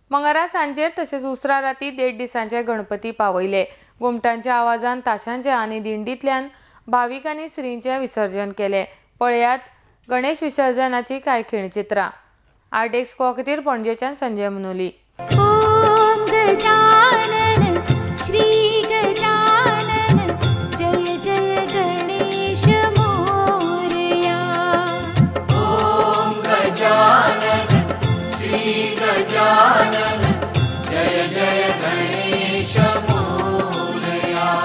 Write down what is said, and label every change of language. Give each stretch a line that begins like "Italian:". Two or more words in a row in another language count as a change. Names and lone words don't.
Konkani: मंगळारा सांजेर तसेच उसरा राती 1.5 दिसांचे गणपती पावयले। घुमटांच्या आवाजान ताशांचे आनी दिंडींतल्यान भाविकांनी श्रींचे विसर्जन केले। पळयात गणेश विसर्जनाची कांय खिणचित्रां। आर्ट एक्सपो खातीर पणजेच्यान संजय मनोली।
Marathi: ओम गजानन श्री गजानन जय जय गणेश मोरया। ओम गजानन श्री गजानन जय जय गणेश मोरया।